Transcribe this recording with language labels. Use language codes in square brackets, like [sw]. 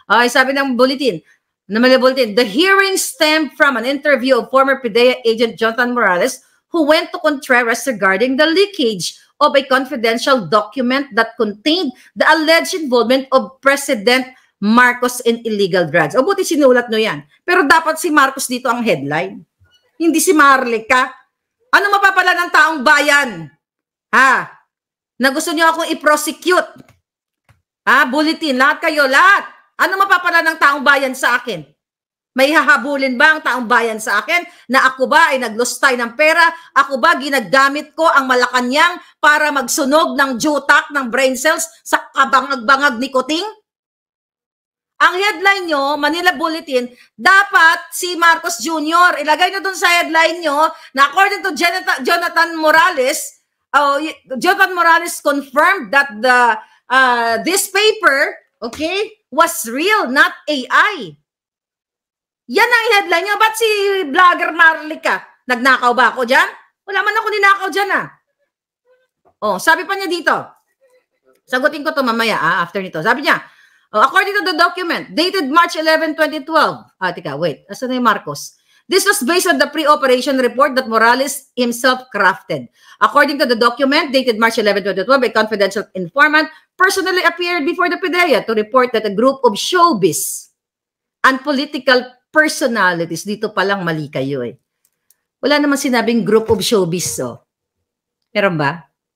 [en] Sabi ng bulletin, the hearing stemmed from an interview of former PIDEA agent Jonathan Morales who went to Contreras regarding the leakage of a confidential document that contained the alleged involvement of President Marcos in illegal drugs. [tl] O buti sinulat nyo yan. Pero dapat si Marcos dito ang headline. Hindi si Marlica. Ano mapapala ng taong bayan? Na gusto nyo akong i-prosecute? Bulletin, lahat kayo, lahat. Ano mapapala ng taong bayan sa akin? May hahabulin ba ang taong bayan sa akin na ako ba ay naglustay ng pera? Ako ba ginagamit ko ang Malacanang para magsunog ng jutak ng brain cells sa kabangag-bangag ni Kuting? Ang headline nyo, Manila Bulletin, dapat si Marcos Jr. Ilagay nyo dun sa headline nyo na [en] according to Jonathan Morales, Jonathan Morales confirmed that this paper, was real, not AI. [tl] Yan ang headline niya. Ba't si vlogger Marlica? Nagnakaw ba ako dyan? Wala man ako ninakaw dyan sabi pa niya dito. Sagutin ko to mamaya after nito. Sabi niya, [en] according to the document, dated March 11, 2012. Wait. [tl] Asan na yung Marcos? [en] This was based on the pre-operation report that Morales himself crafted. According to the document, dated March 11, 2012, a confidential informant personally appeared before the PIDEA to report that a group of showbiz and political personalities, [tl] dito palang mali kayo Wala naman sinabing [en] group of showbiz [tl] Meron ba?